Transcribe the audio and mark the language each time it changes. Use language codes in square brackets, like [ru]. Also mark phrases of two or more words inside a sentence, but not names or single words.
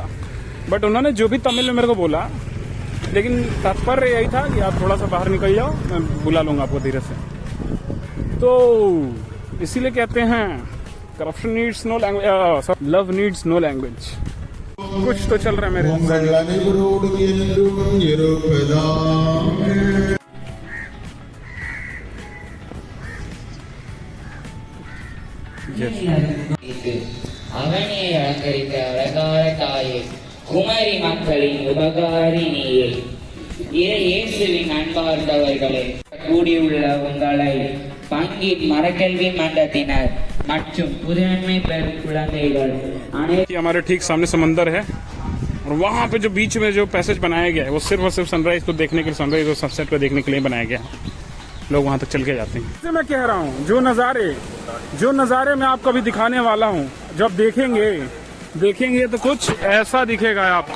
[hi] बट उन्होंने जो भी तमिल में मेरे को बोला, लेकिन तात्पर्य यही था कि आप थोड़ा सा बाहर निकल जाओ, मैं बुला लूँगा आपको धीरे से। तो इसीलिए कहते हैं [en] corruption needs no language, love needs no language. [hi] कुछ तो चल रहा है मेरे। [ta] அவனை அலங்கரித்த அழகான தாயே, குமரி மக்களின் உபகாரிணியே, இயேசுவின் அன்பார்ந்தவர்களே, கூடியுள்ள உங்களை பங்கின் மரக்கல்வி மன்றத்தினர் மற்றும் புதுநன்மை பெறும் குழந்தைகள் अनेक। [hi] हमारे ठीक सामने समंदर है और वहाँ पे जो बीच में जो पैसेज बनाया गया है वो सिर्फ और सिर्फ सनराइज को देखने के लिए, सनराइज और सनसेट को देखने के लिए बनाया गया है। लोग वहाँ तक चल के जाते हैं। जैसे मैं कह रहा हूँ, जो नज़ारे मैं आपको अभी दिखाने वाला हूँ, जब देखेंगे तो कुछ ऐसा दिखेगा आपको।